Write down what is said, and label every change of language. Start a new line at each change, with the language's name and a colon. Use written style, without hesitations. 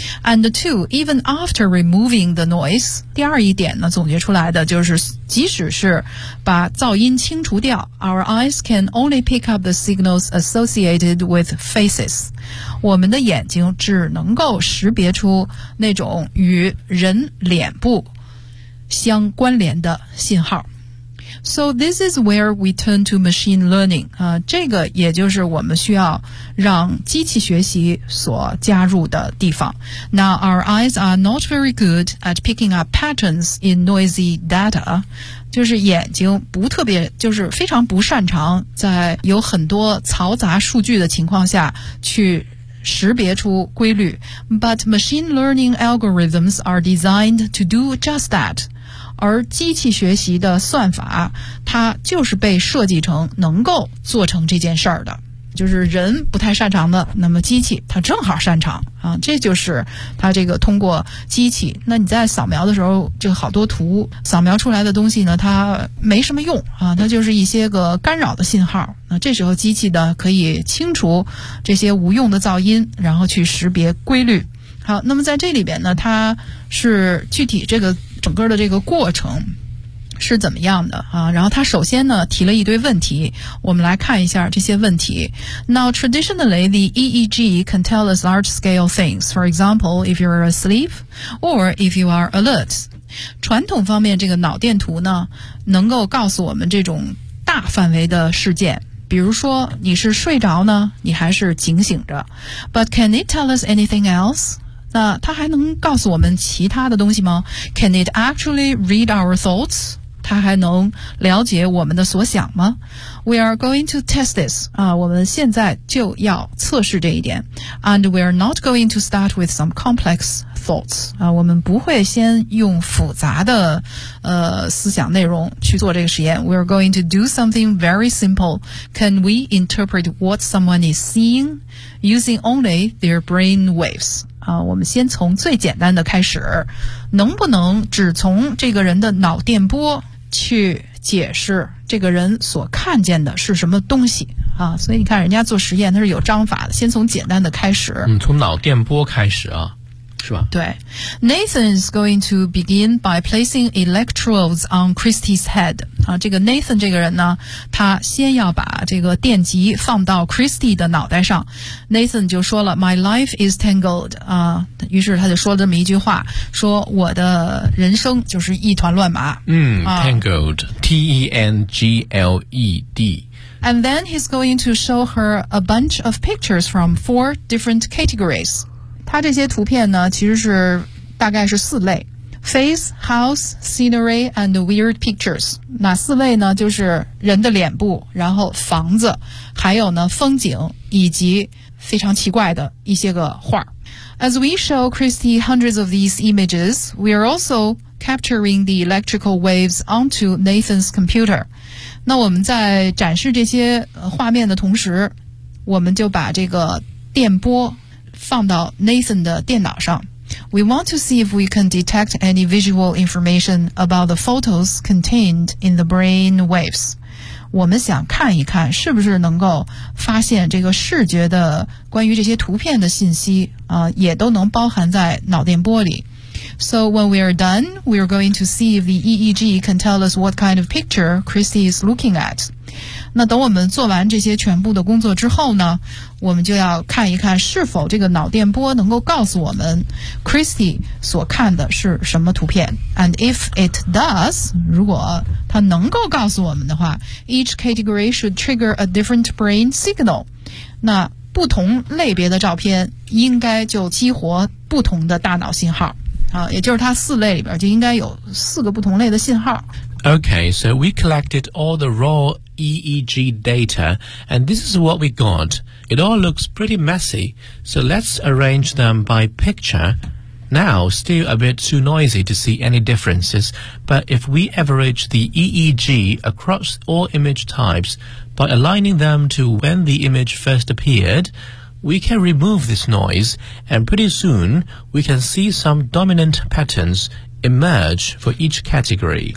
English: And two, even after removing the noise,
Chinese: 第二一点呢，总结出来的就是即使是把噪音清除掉，
English: our eyes can only pick up the signals associated with faces.
Chinese: 我们的眼睛只能够识别出那种与人脸部相关联的信号。
English: So this is where we turn to machine learning.
Chinese: 这个也就是我们需要让机器学习所加入的地方。
English: Now our eyes are not very good at picking up patterns in noisy data.
Chinese: 就是眼睛不特别，就是非常不擅长在有很多嘈杂数据的情况下去识别出规律。
English: But machine learning algorithms are designed to do just that.
Chinese: 而机器学习的算法，它就是被设计成能够做成这件事儿的，就是人不太擅长的，那么机器它正好擅长啊，这就是它这个通过机器。那你在扫描的时候，这个好多图扫描出来的东西呢，它没什么用啊，它就是一些个干扰的信号。那这时候机器呢，可以清除这些无用的噪音，然后去识别规律。好，那么在这里边呢，它是具体这个。整个的这个过程是怎么样的啊？然后他首先呢提了一堆问题，我们来看一下这些问题。
English: Now traditionally the EEG can tell us large scale things, for example if you are asleep or if you are alert.
Chinese: 传统方面这个脑电图呢能够告诉我们这种大范围的事件，比如说你是睡着呢你还是警醒着。
English: But can it tell us anything else?
Chinese: 那它还能告诉我们其他的东西吗？
English: Can it actually read our thoughts?
Chinese: 它还能了解我们的所想吗？
English: We are going to test this.
Chinese: 我们现在就要测试这一点。
English: And we are not going to start with some complex
Chinese: thoughts 啊，我们不会先用复杂的思想内容去做这个实验。
English: We are going to do something very simple. Can we interpret what someone is seeing using only their brain waves?
Chinese: 啊，我们先从最简单的开始，能不能只从这个人的脑电波去解释这个人所看见的是什么东西？啊，所以你看人家做实验，他是有章法的，先从简单的开始。嗯，从脑电波开始啊。是吧？
English: 对 ，Nathan is going to begin by placing electrodes on Christy's head.
Chinese: 啊，这个 Nathan 这个人呢，他先要把这个电极放到 Christy 的脑袋上。
English: Nathan
Chinese: 就说了
English: ，My life is tangled.
Chinese: 啊，于是他就说了这么一句话，说我的人生就是一团乱麻。
English: Tangled, T-E-N-G-L-E-D. And then he's going to show her a bunch of pictures from four different categories.
Chinese: 他这些图片呢，其实是大概是四类 ：
English: face, house, scenery, and weird pictures.
Chinese: 哪四类呢？就是人的脸部，然后房子，还有呢风景，以及非常奇怪的一些个画。
English: As we show Christy hundreds of these images, we are also capturing the electrical waves onto Nathan's computer.
Chinese: 那我们在展示这些画面的同时，我们就把这个电波放到 Nathan 的电脑上。
English: We want to see if we can detect any visual information about the photos contained in the brain waves.
Chinese: 我们想看一看是不是能够发现这个视觉的关于这些图片的信息啊，也都能包含在脑电波里。
English: So when we are done, we are going to see if the EEG can tell us what kind of picture Christy is looking at.
Chinese: 那等我们做完这些全部的工作之后呢，我们就要看一看是否这个脑电波能够告诉我们 Christy 所看的是什么图片。
English: And if it does,
Chinese: 如果它能够告诉我们的话，
English: each category should trigger a different brain signal.
Chinese: 那不同类别的照片应该就激活不同的大脑信号。也就是它四类里边就应该有四个不同类的信号。
English: Okay, so we collected all the raw EEG data, and this is what we got. It all looks pretty messy, so let's arrange them by picture. Now, still a bit too noisy to see any differences, but if we average the EEG across all image types by aligning them to when the image first appeared,We can remove this noise, and pretty soon we can see some dominant patterns emerge for each category.